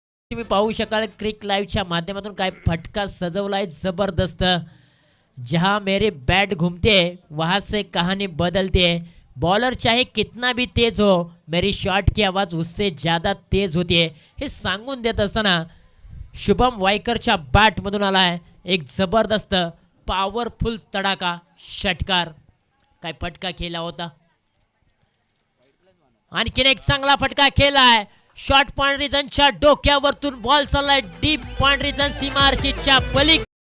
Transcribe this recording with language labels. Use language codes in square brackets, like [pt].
[mr] तुम्ही पाहू शकाल क्रिक लाईव्हच्या माध्यमातून काय फटका सजवलाय जबरदस्त. [hi] जहां मेरी बैट घूमते वहां से कहानी बदलते. बॉलर चाहे कितना भी तेज हो, मेरी शॉट की आवाज उससे ज्यादा तेज होती है. [mr] हे सांगून देत असताना शुभम वायकरच्या बॅटमधून आलाय एक जबरदस्त पॉवरफुल तडाखा षटकार. काय फटका खेळला होता. आणखीन एक चांगला फटका खेळलाय. शॉर्ट पॉइंट रिजनच्या डोक्यावरतून बॉल चाललाय डीप पॉइंट रिजन सीमारशीच्या पलीकडे.